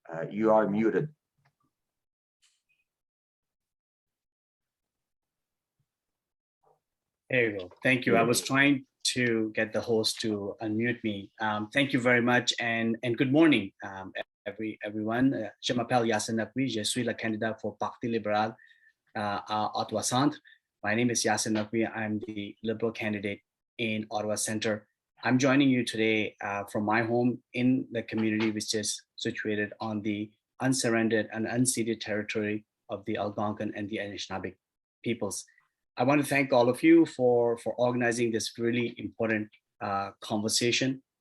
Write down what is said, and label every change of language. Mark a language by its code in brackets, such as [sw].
[en] You are muted. There you go. Thank you. I was trying to get the host to unmute me. Thank you very much, and good morning, everyone. [fr] Je m'appelle Yasir Naqvi. Je suis le candidat pour Parti libéral à Ottawa Centre. [en] My name is Yasir Naqvi. I'm the Liberal candidate in Ottawa Centre. I'm joining you today from my home in the community, which is situated on the unsurrendered and unceded territory of the Algonquin and the Anishinaabe peoples. I want to thank all of you for organizing this really important conversation